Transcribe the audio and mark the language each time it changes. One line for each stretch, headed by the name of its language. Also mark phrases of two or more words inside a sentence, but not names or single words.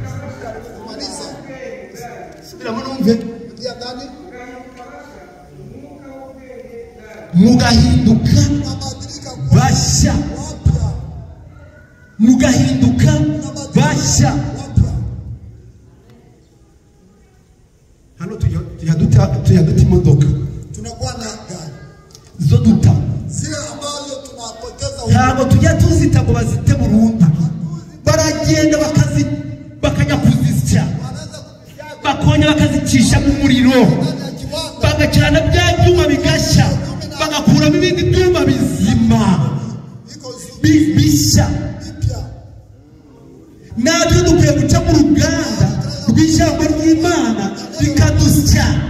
Kinyarwanda: subiramo numve mugahinduka bashya mugahinduka bashya hano tujya duta imodoka
Swahili: tunakuwa na gari
Kinyarwanda: zo duta
Swahili: zile ambazo tunapoteza
Kinyarwanda: ntabwo tujya tuzita ngo bazite burundu baragenda bakajya kuzisya bakongera bakazicisha mu muriro bagacana bya byuma bigashya bagakuramo ibindi byuma bizima bishya natwe dukwiye guca mu ruganda rw'ijambo ry'Imana bikadusya